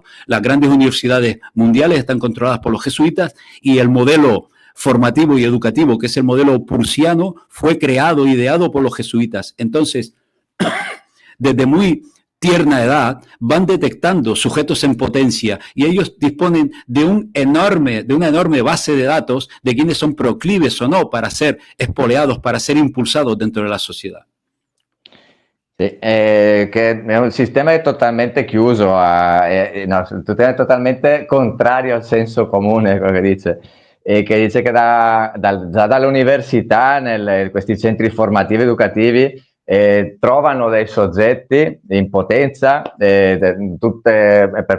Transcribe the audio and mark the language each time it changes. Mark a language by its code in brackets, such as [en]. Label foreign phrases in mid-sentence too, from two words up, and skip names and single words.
[es] Las grandes universidades mundiales están controladas por los jesuitas, y el modelo formativo y educativo, que es el modelo prusiano, fue creado, ideado por los jesuitas. Entonces, desde muy tierna edad, van detectando sujetos en potencia, y ellos disponen de una enorme base de datos de quienes son proclives o no para ser espoleados, para ser impulsados dentro de la sociedad. [it] Sì, che è un sistema è totalmente chiuso, no, totalmente contrario al senso comune, quello che dice. Che dice che già dall'università, questi centri formativi educativi, trovano dei soggetti in potenza, per